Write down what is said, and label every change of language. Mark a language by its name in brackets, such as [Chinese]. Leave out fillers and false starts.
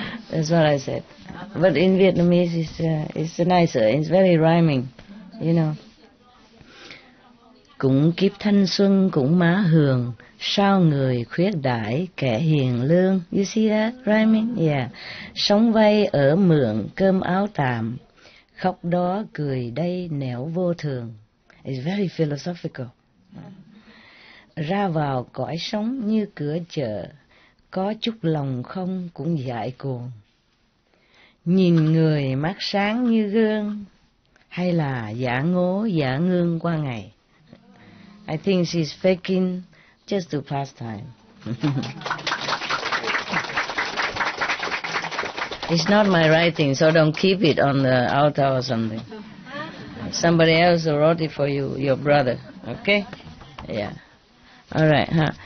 [English] That's what I said. But in Vietnamese, it's nicer. It's very rhyming, [Vietnamese] Cũng kiếp thanh xuân cũng má hường, sao người khuyết đãi kẻ hiền lương. [English] You see that rhyming? Yeah. [Vietnamese] Sống vay ở mượn cơm áo tạm, khóc đó cười đây nẻo vô thường. [English] It's very philosophical. [Vietnamese] Ra vào cõi sống như cửa chợ, có chút lòng không cũng dại cuồng. Nhìn người mắt sáng như gương, hay là giả ngố giả ngương qua ngày. [English] I think she's faking just to pass time. It's not my writing, so don't keep it on the altar or something. Somebody else wrote it for you, your brother, okay? Yeah. All right, huh?